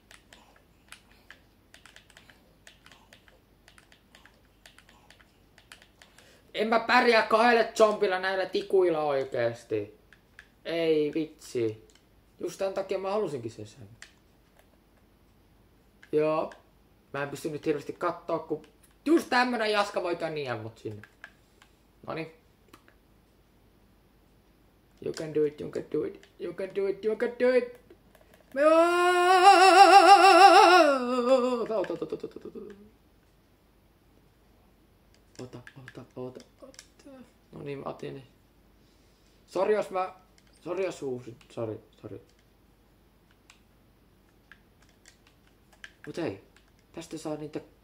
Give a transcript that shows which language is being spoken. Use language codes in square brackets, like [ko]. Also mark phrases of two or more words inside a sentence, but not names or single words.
[fi] En mä pärjää 2 zombilla näillä tikuilla oikeesti. Ei vitsi. Just tän takia mä halusinkin sen. Joo. Mä en pysty nyt hirveästi kattoo, kun just tämmönen jaska voi niin mut sinne. Noniin. [en] You can do it. [fi] Ota. No niin, mä otin. Sori jos huusin. Sori. Mut hei, tästä saa niitä.